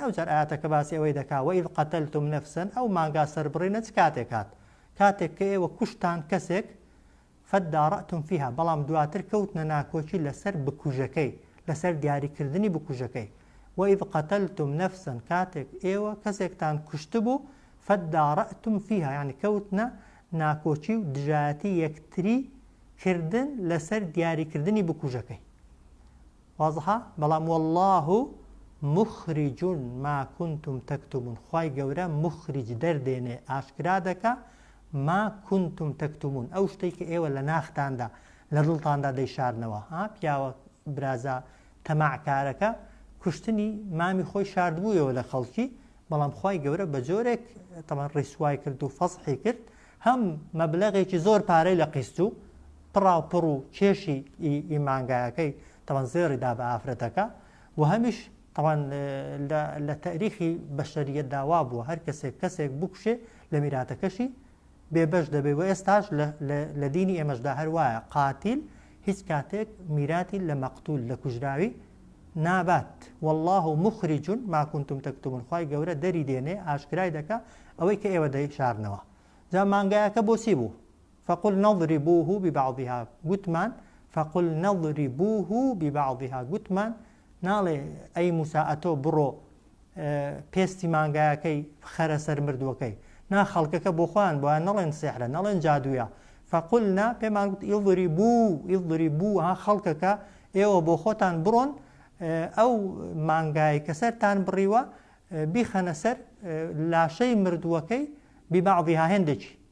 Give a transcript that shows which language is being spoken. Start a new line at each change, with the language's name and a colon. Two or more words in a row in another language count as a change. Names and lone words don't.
Central Kurdish: ئەو جار ئاەتەکە باسی ئەوەی دەکا
Arabic: وەئیذ قەتەلتم نەفسەن
Central Kurdish: ئەو مانگا سەربڕینە چ کاتێک کە ئێوە کوشتان کەسێک
Arabic: فەدارەتم فیها
Central Kurdish: بەڵام دواتر کەوتنە ناکۆچی لەسەر بکوژەکەی لەسەر دیاریکردنی بکوژەکەی
Arabic: وەئیذ قەتەلتم نەفسەن
Central Kurdish: کاتێک ئێوە کەسێکتان کوشتبوو
Arabic: فەدارەتم فیها
Central Kurdish: یعنی کەوتنە ناکۆچی و دژایەتی یەکتری کردن لەسەر دیاریکردنی بکوژەکەی وازحە بەڵام
Arabic: والله مخرج ما كنتم تكتمون
Central Kurdish: خوای گەورە مخرج دەردێنێ ئاشکرا دەکا
Arabic: ما كنتم تكتمون
Central Kurdish: ئەو شتێک کە ئێوە لە ناختاندا لە دڵتاندا دەیشارنەوە پیاوە برازە تەماعکارەکە کوشتنی مامی خۆی شاردبوویەوە لە خەڵکی بەڵام خوای گەورە بە جۆرێک تەمان ڕیسوای کرد و فەسحی کرد هەم مەبلەغێکی زۆر پارەی لە قیست و پڕاوپڕ و کێشی ئیمانگایەکەی تەمان زێڕیدا بە ئافرەتەکە و هەمیش طبعا لە تاریخی بەشەریەت داوا بووە هەر کەسێک بکوشێ لە میراتەکەشی بێبەش دەبێت و ئێستاش لە دینی ئێمەشدا هەروایە قاتیل هیچ کاتێک میراتی لە مەقتول لە کوژراوی نابات
Arabic: والله مخرج ما كنتم تكتمون
Central Kurdish: خوای گەورە دەری دێنێ ئاشکرای دەکا ئەوەی کە ئێوە دەیشارنەوە جا مانگایەکە بۆچی بوو
Arabic: فقل نضربوه ببعضها
Central Kurdish: گوتمان
Arabic: فقل نضربوه ببعضها
Central Kurdish: گوتمان ناڵێ ئەی موسا ئەتۆ بڕۆ پێستی مانگایەکەی خەرە سەر مردووەکەی نا خەڵکەکە بۆ خۆیان بۆیان نەڵێن سێحرە نەڵێن جادوویە فقلنا پێمان گوت ئیضربوو ها خەڵکەکە ئێوە بۆ خۆتان بڕۆن ئەو مانگای کە سەرتان بڕیوە بیخەنە سەر لاشەی مردووەکەی ببعضها هێندێکی